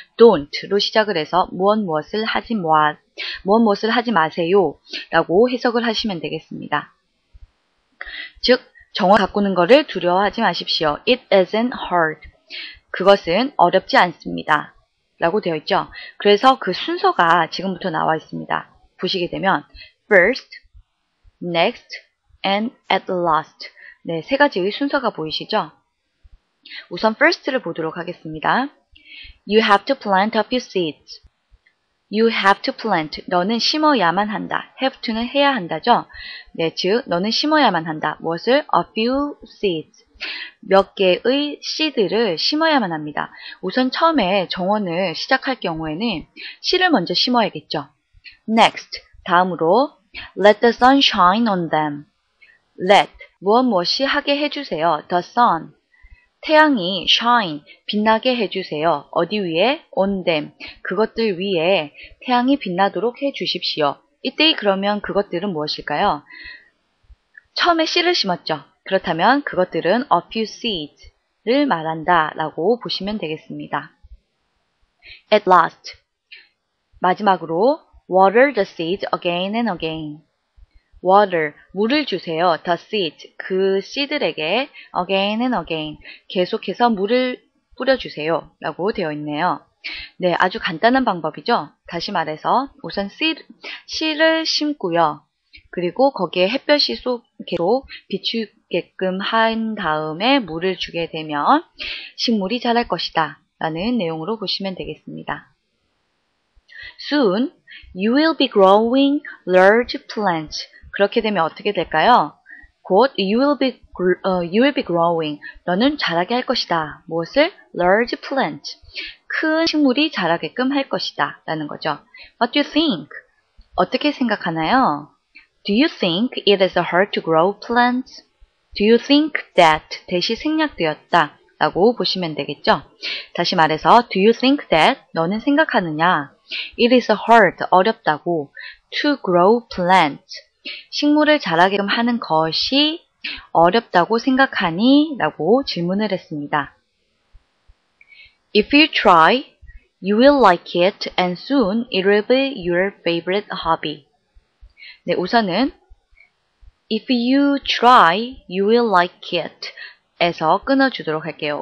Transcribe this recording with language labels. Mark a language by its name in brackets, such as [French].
[Korean] Don't로 시작을 해서 무엇을 하지 마세요 라고 해석을 하시면 되겠습니다. 즉, 정원 가꾸는 것을 두려워하지 마십시오. [English] It isn't hard. [Korean] 그것은 어렵지 않습니다 라고 되어 있죠. 그래서 그 순서가 지금부터 나와 있습니다. 보시게 되면 [English] first, next, and at last. [Korean] 네, 세 가지의 순서가 보이시죠? 우선 first를 보도록 하겠습니다. [English] You have to plant a few seeds. You have to plant. [Korean] 너는 심어야만 한다. have to는 해야 한다죠? 네, 즉 너는 심어야만 한다. 무엇을? [English] A few seeds. [Korean] 몇 개의 씨들을 심어야만 합니다. 우선 처음에 정원을 시작할 경우에는 씨를 먼저 심어야겠죠. [English] Next, [Korean] 다음으로 [English] let the sun shine on them. [Korean] Let, 무엇이 하게 해주세요. [English] The sun, [Korean] 태양이 shine, 빛나게 해주세요. 어디 위에? [English] On them, [Korean] 그것들 위에 태양이 빛나도록 해주십시오. 이때 그러면 그것들은 무엇일까요? 처음에 씨를 심었죠. 그렇다면 그것들은 [English] a few seeds [Korean] 를 말한다 라고 보시면 되겠습니다. At last, 마지막으로 water the seeds again and again. water, 물을 주세요. [English] the seeds, [Korean] 그 씨들에게 [English] again and again, [Korean] 계속해서 물을 뿌려주세요 라고 되어 있네요. 네, 아주 간단한 방법이죠. 다시 말해서 우선 씨를 심고요. 그리고 거기에 햇볕이 계속 비추게끔 한 다음에 물을 주게 되면 식물이 자랄 것이다 라는 내용으로 보시면 되겠습니다. [English] Soon, you will be growing large plants. [Korean] 그렇게 되면 어떻게 될까요? 곧 [English] you will be growing. [Korean] 너는 자라게 할 것이다. 무엇을? [English] Large plant. [Korean] 큰 식물이 자라게끔 할 것이다 라는 거죠. [English] What do you think? [Korean] 어떻게 생각하나요? [English] Do you think it is hard to grow plants? Do you think that [Korean] 대시 생략되었다 라고 보시면 되겠죠. 다시 말해서 [English] do you think that, [Korean] 너는 생각하느냐? [English] It is hard, [Korean] 어렵다고. [English] To grow plants, [Korean] 식물을 자라게끔 하는 것이 어렵다고 생각하니? 라고 질문을 했습니다. [English] If you try, you will like it and soon it will be your favorite hobby. [Korean] 네, 우선은 [English] If you try, you will like it [Korean] 에서 끊어주도록 할게요.